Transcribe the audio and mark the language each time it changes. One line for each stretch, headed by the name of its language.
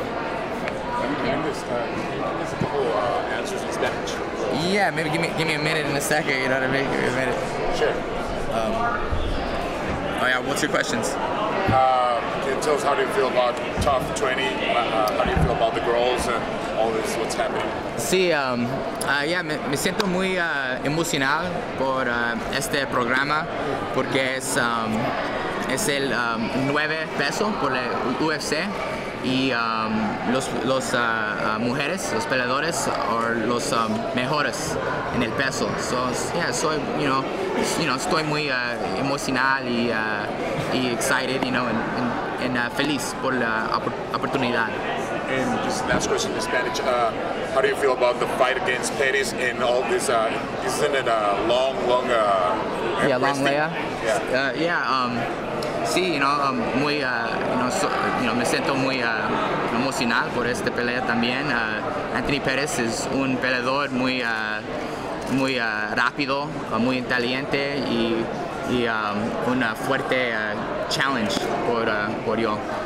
English: Can you give us a couple answers in Spanish? Yeah, maybe give me a minute and a second. You know what I mean? Give me a minute. Sure. Oh yeah, what's your questions? Can you tell us how do you feel about TUF 20? How do you feel about the girls and all this, what's happening?
Spanish: Sí, yeah, me siento muy emocionado por este programa porque es el 9 peso por el UFC y los mujeres, los peleadores, o los mejores en el peso.
English: So yeah,
Spanish: soy, you know, estoy muy emocional y
English: excited, you know, and
Spanish: feliz por la oportunidad.
English: And just last question in Spanish, how do you feel about the fight against Pettis and all this? Isn't it a long yeah, long layoff? Yeah.
Spanish: Yeah, sí, you know, muy, me siento muy emocional por esta pelea también. Anthony Pettis es un peleador muy rápido, muy inteligente y una fuerte challenge por yo.